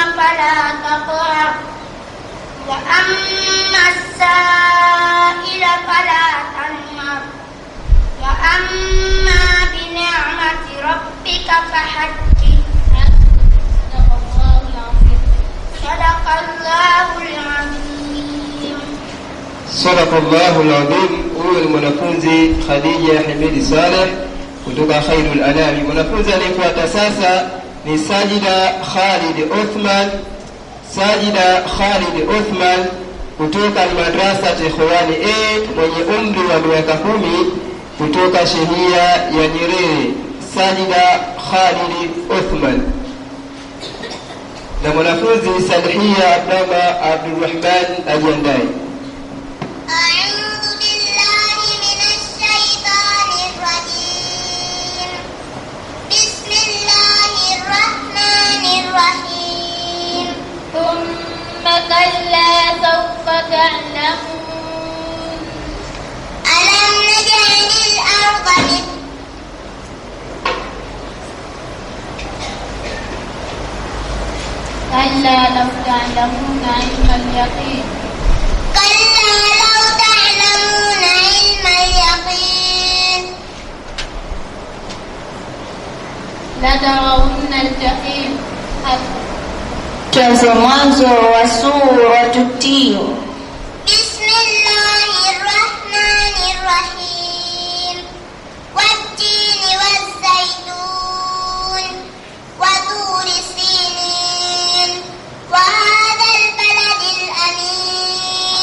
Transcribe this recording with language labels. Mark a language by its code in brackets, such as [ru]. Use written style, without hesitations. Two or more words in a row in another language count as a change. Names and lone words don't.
[ar] فلا تقهر وأما السائل فلا تنهر وأما بنعمة ربك فحدث. صدق الله العظيم. صدق الله العظيم. [sw] Huyu ni mwanafunzi Khadija Hamidi Saleh kutoka Khairul Anami. Mwanafunzi anayefuata sasa ni Sajida Khalid Othman kutoka madrasa Ikhwani A mwenye umri wa miaka 10 kutoka shehia ya Nyerere. Sajida Khalid Othman. Na mwanafunzi Salihia Abdallah Abdurrahman ajiandae. [ar] ثم كلا سوف تعلمون ألم نجعل الأرض كلا لو تعلمون علم اليقين لترون الجحيم. [sw] Tuanze mwanzo wa suratu Tin. [ar] Bismillahirrahmanirrahim. والتين والزيتون وطور سينين وهذا البلد الأمين.